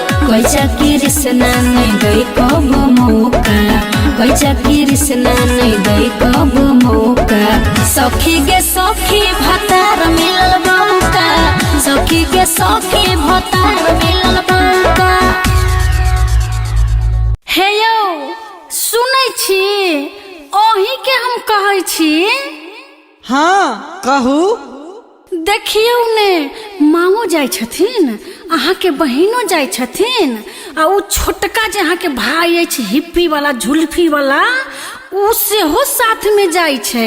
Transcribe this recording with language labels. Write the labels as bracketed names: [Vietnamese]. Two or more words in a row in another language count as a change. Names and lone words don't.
[Maithili] कैसा कृष्णा नहीं गई कब मौका, कैसा कृष्णा नहीं गई कब मौका। सखी गे सखी भतार मिलल बौका, सखी गे सखी भतार मिलल बौका। हे यौ सुनै छी, ओही के हम कहै छी। हाँ कहू। देखियौ ने मामो जाइ छथिन, अहाँ के बहिनो जाइ छथिन, आ उ छोटका जे अहाँ के भाई अछि हिप्पी वाला झुल्फी वाला, उ सेहो साथ में जाइ छै।